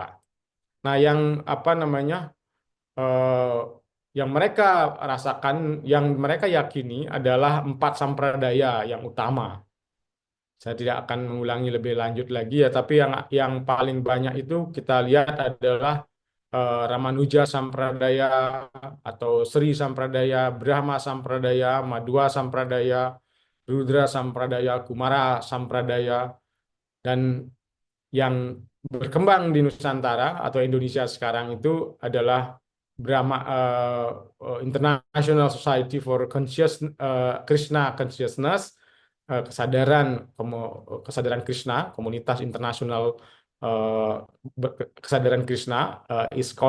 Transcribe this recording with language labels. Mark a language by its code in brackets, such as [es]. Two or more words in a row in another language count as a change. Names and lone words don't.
[id] Nah, yang apa namanya eh, yang mereka rasakan, yang mereka yakini adalah empat sampradaya yang utama. Saya tidak akan mengulangi lebih lanjut lagi ya, tapi yang paling banyak itu kita lihat adalah Ramanuja Sampradaya atau Sri Sampradaya, Brahma Sampradaya, Madhva Sampradaya, Rudra Sampradaya, Kumara Sampradaya, dan yang berkembang di Nusantara atau Indonesia sekarang itu adalah Brahma International Society for Krishna Consciousness, kesadaran kesadaran Krishna, komunitas internasional eh, kesadaran Krishna, ISKCON.